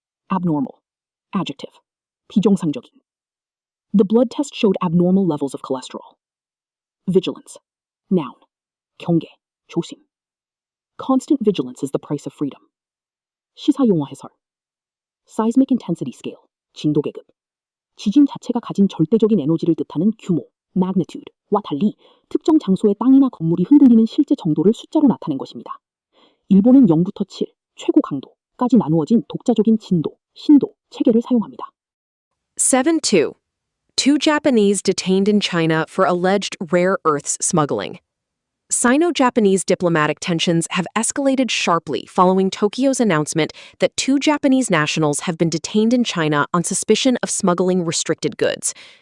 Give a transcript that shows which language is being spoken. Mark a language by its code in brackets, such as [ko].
[en] Abnormal. Adjective. 비정상적인. The blood test showed abnormal levels of cholesterol. Vigilance. Noun. [ko] 경계. 조심. [en] Constant vigilance is the price of freedom. [ko] 시사용어 해설. [en] Seismic intensity scale. [ko] 진도 계급. 지진 자체가 가진 절대적인 에너지를 뜻하는 규모, magnitude와 달리 특정 장소의 땅이나 건물이 흔들리는 실제 정도를 숫자로 나타낸 것입니다. 일본은 0부터 7, 최고 강도까지 나누어진 독자적인 진도, 신도 체계를 사용합니다. 7.2. [en] Two Japanese detained in China for alleged rare earths smuggling. Sino-Japanese diplomatic tensions have escalated sharply following Tokyo's announcement that two Japanese nationals have been detained in China on suspicion of smuggling restricted goods.